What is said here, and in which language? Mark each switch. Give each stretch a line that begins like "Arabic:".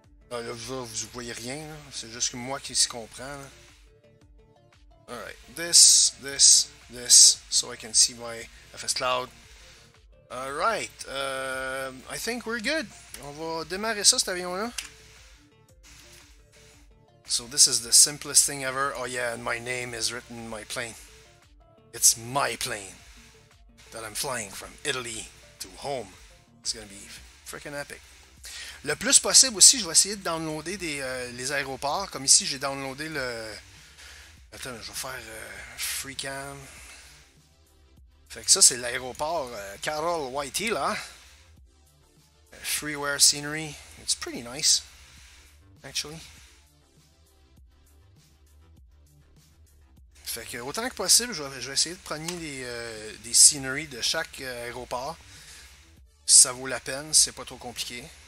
French: Là, vous voyez rien, c'est juste que moi qui s'y comprends.
English: Alright, this, so I can see my FScloud. Alright, I think we're good.
French: On va démarrer ça, cet avion-là.
English: So this is the simplest thing ever. Oh yeah, and my name is written in my plane. It's my plane that I'm flying from Italy to home. It's gonna be freaking epic.
French: Le plus possible aussi, je vais essayer de downloader les aéroports. Comme ici, j'ai downloadé le... Attends, je vais faire FreeCam. Fait que ça, c'est l'aéroport Carol Whitey, là.
English: Freeware scenery. It's pretty nice, actually.
French: Fait que autant que possible, je vais essayer de prendre des sceneries de chaque aéroport. Si ça vaut la peine, si c'est pas trop compliqué.